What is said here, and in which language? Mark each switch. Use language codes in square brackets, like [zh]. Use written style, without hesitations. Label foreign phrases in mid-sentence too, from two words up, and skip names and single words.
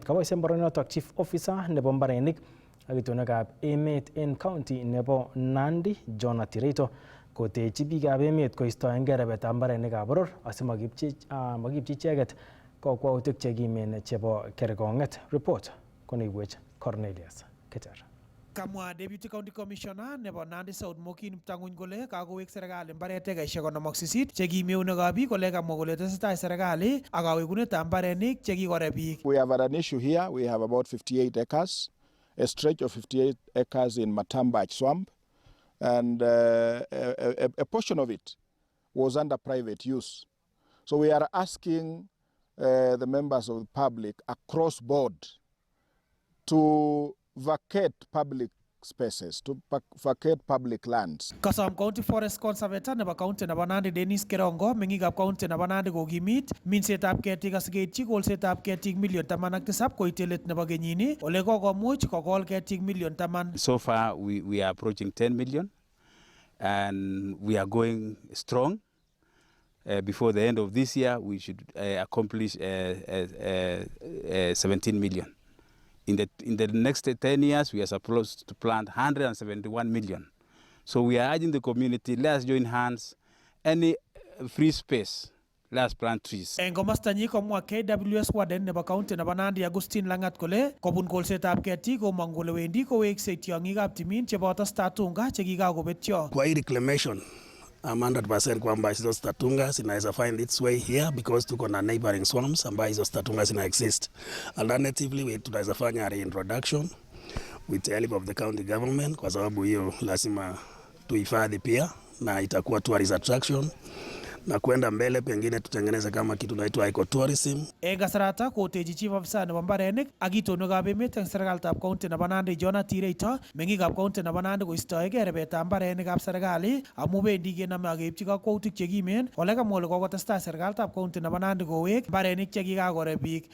[kln] Kaboisien mbaranotok Chief Officer nebo mbarenik ak itonwekab emet en county nebo Nandi John Atireito kotechi biikab emet koistoengei rebetab mbarenikab boror asimokipchi icheket kakwautik chekimen chebo kerkong'et. Report koneibwech Cornelius Keter. Kamwa [en] Deputy County Commissioner [kln] nebo Nandi South Mokin Mtang'winy kole kakowek serikali mbaret ekaishek 58 chekimeunekab biik kole kamwa kole tesetai serikali ak kawekunetab mbarenik chekikore biik. [en] We have an issue here. We have about 58 acres, a stretch of 58 acres in Matambach swamp, and a portion of it was under private use. So we are asking the members of the public across board to vacate public spaces, to vacate public lands. [kln] Kasom [en] County Forest Conservator [kln] nebo county nebo Nandi Dennis Kerongo meng'ikab county nebo Nandi kokimit minsetab ketik asikeityi kolsetab ketik million 17 koityi let nebo kenyini ole kokomuch kokol ketik million 10. [en] So far we are approaching 10 million and we are going strong. Before the end of this year we should accomplish 17 million. In the next 10 years, we are supposed to plant 171 million. So we are urging the community, let's join hands. Any free space, let's plant trees. [kln] En komosta nyi komwa KWS Warden nebo county nebo Nandi Agustin Langat kole kobun kolsetab ketik komong kole wendi koweksei tiong'ikab timin cheboto statunga chekikakobetyo. [sw] Kwa hii reclamation, I'm 100% kwamba hizo statunga zinaweza [en] find its way here because [sw] tuko na [en] neighboring swamps [sw] ambayo hizo statunga zina exist. [en] Alternatively, [sw] tunaweza fanya [en] reintroduction with the help of the county government [sw] kwa sababu hiyo lazima tuhifadhi pia na itakuwa [en] tourist attraction. [sw] Na kwenda mbele pengine tutengeneze kama kitu naitwa ecotourism. [kln] Kasarata kotechi [en] chief officer [kln] nebo mbarenik ak itonwekab emet eng serikalitab county nebo Nandi John Atireito meng'ikab county nebo Nandi koistoegei rebetab mbarenikab serikali amu bendi kenome ak keipchi kakwautik chekimen ole kamwa kole kokotestai serikalitab county nebo Nandi kowek mbarenik chekikakore biik.